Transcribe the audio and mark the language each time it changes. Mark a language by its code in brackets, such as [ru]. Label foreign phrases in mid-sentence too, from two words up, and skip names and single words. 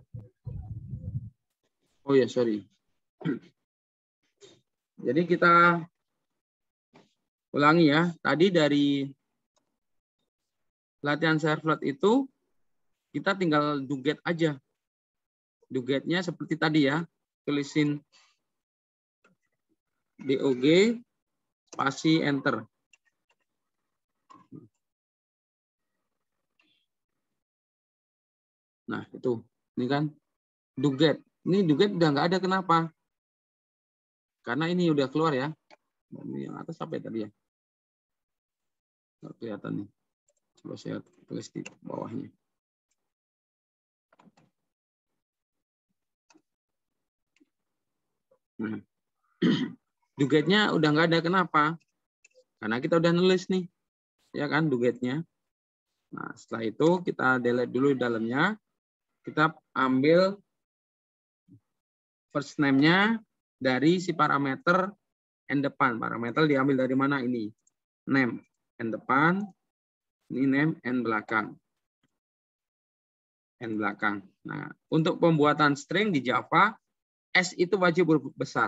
[id] Oh ya, sorry. Jadi kita ulangi ya. Tadi dari latihan servlet itu kita tinggal do get aja. Do get-nya seperti tadi ya. Tulisin DOG spasi enter. Nah, itu. Ini kan do get. Ini do get udah nggak ada, kenapa? Karena ini udah keluar ya. Ini yang atas apa ya tadi ya? Nggak kelihatan nih. Coba saya tulis di bawahnya. Nah. Do get-nya udah nggak ada, kenapa? Karena kita udah nulis nih. Ya kan, do get-nya. Nah, setelah itu kita delete dulu di dalamnya. Kita ambil [en] first name- [id] nya dari si parameter n depan. Parameter diambil dari mana ini? Name n depan, ini name n belakang. N belakang. Nah, untuk pembuatan string di Java, S itu wajib huruf besar.